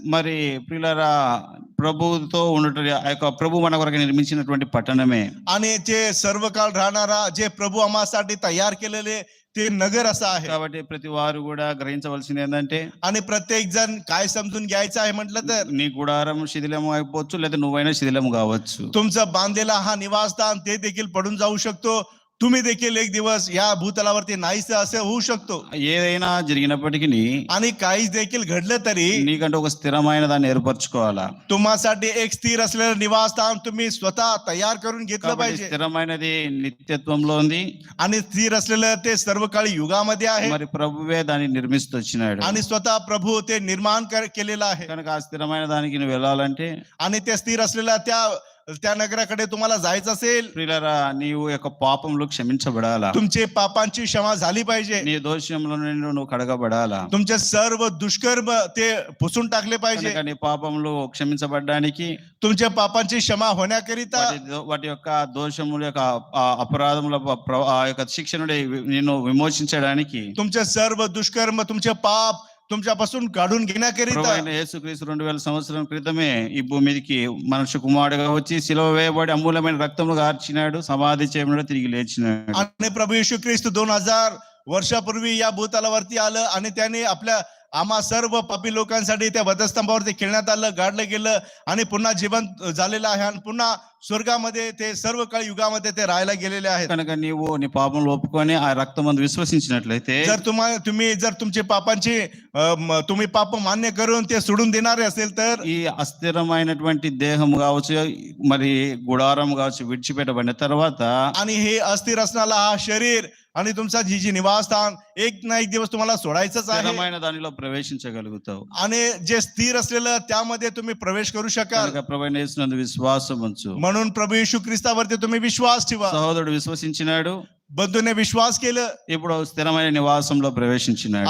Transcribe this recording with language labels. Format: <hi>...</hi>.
<te>మరి ప్రియులారా, ప్రభుతో ఉండటం ఆ యొక్క ప్రభు మన కొరకు నిర్మించినటువంటి పట్టణమే.</te> <mr>आणि जे सर्व काळ राहणारा जे प्रभू आम्हासाठी तयार केलेले ते नगर असं आहे.</mr> <te>కాబట్టి ప్రతి వారు కూడా గ్రహించవలసింది ఏంటంటే</te> <mr>आणि प्रत्येक जण काय समजून घ्यायचं आहे म्हटलं तर</mr> <te>నీ గుడారం శిథిలము అయిపోవచ్చు, లేదా నువ్వైనా శిథిలము కావచ్చు.</te> <mr>तुमचं बांधलेला हा निवासस्थान ते देखील पडून जाऊ शकतो. तुम्ही देखील एक दिवस या भूतलावरती नाहीसे असे होऊ शकतो.</mr> <te>ఏదైనా జరిగినప్పటికీ</te> <mr>आणि काहीच देखील घडलं तरी</mr> <te>నీకంటే ఒక స్థిరమైన దాన్ని ఏర్పరచుకోవాలా.</te> <mr>तुम्हासाठी एक स्थिर असलेलं निवासस्थान तुम्ही स्वतः तयार करून घेतलं</mr> <te>కాబట్టి</te> <mr>पाहिजे.</mr> <te>స్థిరమైనది నిత్యత్వంలో ఉంది.</te> <mr>आणि स्थिर असलेलं ते सर्व काळी युगामध्ये आहे.</mr> <te>మరి ప్రభువే దాన్ని నిర్మిస్తూ వచ్చినాడు.</te> <mr>आणि स्वतः प्रभू ते निर्माण केलेलं आहे.</mr> <te>కనుక ఆ స్థిరమైన దానికి నువ్వు వెళ్ళాలంటే</te> <mr>आणि ते स्थिर असलेल्या त्या नगराकडे तुम्हाला जायचं असेल</mr> <te>ప్రియులారా, నీవు యొక్క పాపంలో క్షమించబడాలా.</te> <mr>तुमचे पापांची क्षमा झाली पाहिजे.</mr> <te>నీ దోషంలో నుండి నువ్వు కడగబడాలా.</te> <mr>तुमचे सर्व दुष्कर्म ते पुसून टाकले पाहिजे.</mr> <te>కనుక నీ పాపంలో క్షమించబడ్డానికి</te> <mr>तुमच्या पापांची क्षमा होण्याकरिता</mr> <te>వాటి యొక్క దోషముల యొక్క అపరాధముల ఆ యొక్క శిక్ష నుండి నిన్ను విమోచించడానికి</te> <mr>तुमचे सर्व दुष्कर्म तुमचे पाप तुमच्यापासून काढून घेण्याकरिता</mr> <te>ప్రభువైన యేసుక్రీస్తు 2000 సంవత్సరం క్రితమే ఈ భూమి మీదకి మనుష్య కుమారుడుగా వచ్చి సిలువ వేయబడి అమూల్యమైన రక్తమును గార్చినాడు, సమాధి చేయబడి తిరిగి లేచినాడు.</te> <mr>आणि प्रभू येशू ख्रिस्त 2000 वर्षापूर्वी या भूतलावरती आलं आणि त्याने आपल्या आम्हा सर्व पापी लोकांसाठी त्या वधस्तंभावरती खेळण्यात आलं, गाडलं गेलं आणि पुन्हा जिवंत झालेलं आहे आणि पुन्हा स्वर्गामध्ये ते सर्व काळ युगामध्ये ते राहायला गेलेले आहेत.</mr> <te>కనుక నీవు నీ పాపములు ఒప్పుకొని ఆ రక్తమందు విశ్వసించినట్లయితే</te> <mr>जर तुम्ही जर तुमचे पापांची तुम्ही पाप मान्य करून ते सोडून देणारे असेल तर</mr> <te>ఈ అస్థిరమైనటువంటి దేహము కావచ్చు, మరి గుడారం కావచ్చు విడిచిపెట్టబడిన తర్వాత</te> <mr>आणि हे अस्थिर असणारा हा शरीर आणि तुमचा जी निवासस्थान एक ना एक दिवस तुम्हाला सोडायचंच आहे</mr> <te>స్థిరమైన దానిలో ప్రవేశించగలుగుతావు.</te> <mr>आणि जे स्थिर असलेलं त्यामध्ये तुम्ही प्रवेश करू शकाल.</mr> <te>కనుక ప్రభువైన యేసునందు విశ్వాసం ఉంచు.</te> <mr>म्हणून प्रभू येशू ख्रिस्तावरती तुम्ही विश्वास ठेवा.</mr> <te>సహోదరుడు విశ్వసించినాడు,</te> <mr>बंधूने विश्वास केलं,</mr> <te>ఇప్పుడు స్థిరమైన నివాసంలో ప్రవేశించినాడు.</te>